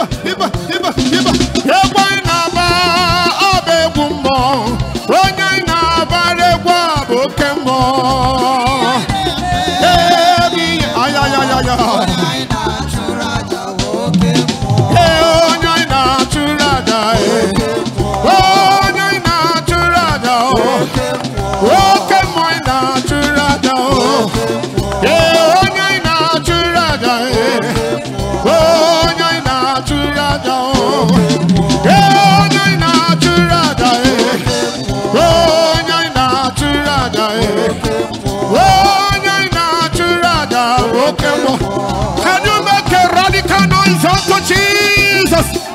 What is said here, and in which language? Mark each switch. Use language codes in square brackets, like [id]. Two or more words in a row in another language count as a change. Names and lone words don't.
[ig] Iba, iba, iba. Egwu anyị na-agba, ọ bụ egwu mmụọ. Onye anyị na-agbara egwu a bụ oke mmụọ. Ee, bi-, ay, ay, ay, ay, ay. Ee, onye anyị na-achụrụ aja, ee. Onye anyị na-achụrụ aja, o. Oke mmụọ anyị na-achụrụ aja, o. Ee, onye anyị na-achụrụ aja, ee. Onye anyị na-achụrụ aja o. Onye anyị na-achụrụ aja e. Onye anyị na-achụrụ aja e. Onye anyị na-achụrụ aja bụ oke mmụọ. [en] Can you make a radical noise unto Jesus?